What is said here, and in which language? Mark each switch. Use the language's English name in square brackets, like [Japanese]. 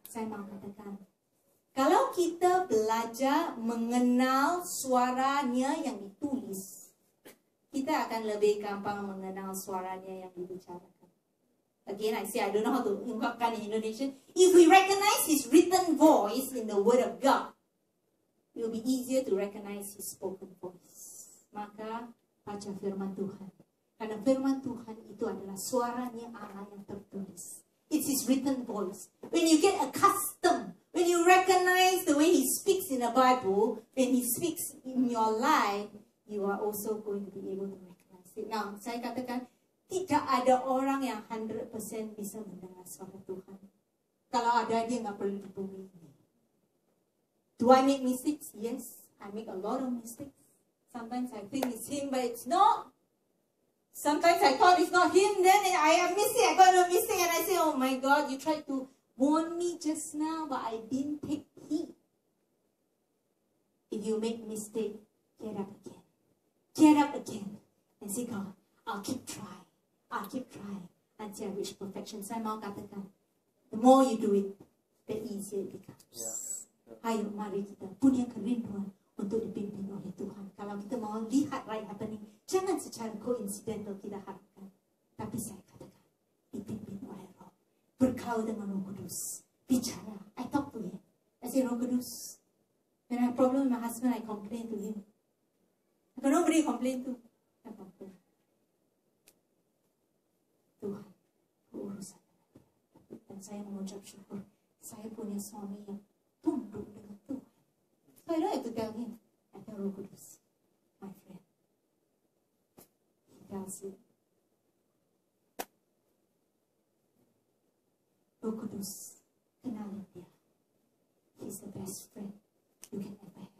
[Indonesian] Saya mau katakan, kalau kita belajar mengenal suaranya yang ditulis, kita akan lebih gampang mengenal suaranya yang dibicarakan. [English] Again, I say I don't know how to [Indonesian] ungkapkan [English] in Indonesian. If we recognize His written voice in the Word of God, it will be easier to recognize His spoken voice. [Indonesian] Maka baca firman Tuhan. Karena firman Tuhan itu adalah suaranya Allah yang tertulis. [English] It's His written voice. When you get accustomed, when you recognize the way He speaks in the Bible, when He speaks in your life, you are also going to be able to recognize it. Now, [Indonesian] saya katakan, Tidak ada orang yang 100% bisa mendengar suara Tuhan. Kalau ada, dia nggak perlu di bumi ini. [English] Do I make mistakes? Yes, I make a lot of mistakes. Sometimes I think it's him, but it's not. Sometimes I thought it's not him, then I miss it. I got a mistake, and I say, oh my God, you tried to warn me just now, but I didn't take heed. If you make mistake, get up again. Get up again. And say, God, I'll keep trying. I'll keep trying until I reach perfection. [Indonesian] Saya mau katakan, [English] the more you do it, the easier it becomes. [Indonesian] Ayo, mari kita punya kerinduan untuk dipimpin oleh Tuhan. Kalau kita mau lihat [English] right happening, [Indonesian] jangan secara [English] coincidental [Indonesian] kita harapkan. Tapi saya katakan, dipimpin oleh Roh. Bergaul dengan Roh Kudus. Bicara. [English] I talk to him. I say, Roh Kudus. When I have problem with my husband, I complain to him. But nobody complain to. I complain. [Indonesian] Tuhan, urusan. Dan saya mengucap syukur. Saya punya suami yang tunduk dengan Tuhan. [English] So I don't have to tell him. I tell Roh Kudus, my friend. He tells you. Roh Kudus, [Indonesian] kenalin dia. [English] He's the best friend you can ever have.